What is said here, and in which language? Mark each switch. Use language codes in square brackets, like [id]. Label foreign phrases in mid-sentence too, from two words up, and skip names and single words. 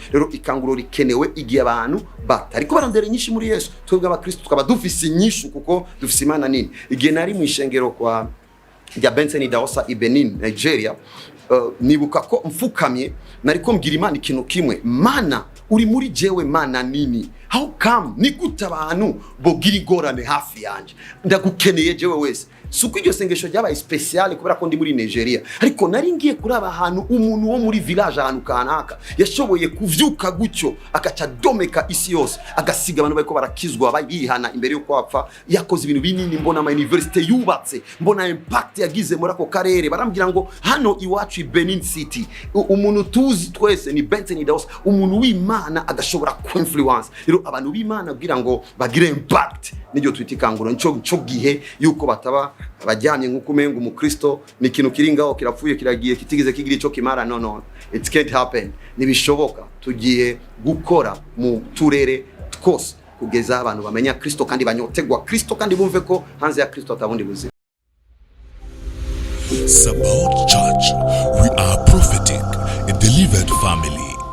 [rn] Rero ikanguro rikenewe igihe abantu batariko barandera nyinshi muri Yesu, twebwe abakristo tukaba dufise inyishu kuko dufise Imana nini. Igihe nari mu ishengero kwa rya Benson Idahosa i Benin, Nigeria, nibuka ko mfukamye nariko mbwira Imana ikintu kimwe, Mana uri muri jewe Mana nini, [en] how come [rn] ni gute abantu bogira igorane hafi yanje, ndagukeneye jewe wese. Suko iryo sengesho ryabaye special kubera ko ndi muri Nigeria, ariko nari ngiye kuraba ahantu umuntu wo muri village ahantu kanaka yashoboye kuvyuka gutyo akaca domeka isi yose, agasiga abantu bariko barakizwa bayihana imbere yo kwapfa. Yakoze ibintu binini, mbona ama university yubatse, mbona impact yagize muri ako karere. Barambwira ngo hano iwacu Benin City umuntu tuzi twese ni Benson Idahosa, umuntu w'Imana agashobora ku influence. Rero abantu b'Imana kugira ngo bagire impact n'iryo twitikanguro nco gihe yuko bataba abajyanye nk'uko umenga umukristo ni ikintu kiri ngaho kirapfuye kiragiye kitigeze kigira ico kimara. [en] No, it can't happen. [rn] Nibishoboka. Tugiye gukora mu turere twose kugeza abantu bamenya Kristo kandi banyotegwa Kristo kandi bumve ko hanze ya Kristo atabundi buzima. [en] Sabaoth Church, we are prophetic, a delivered family.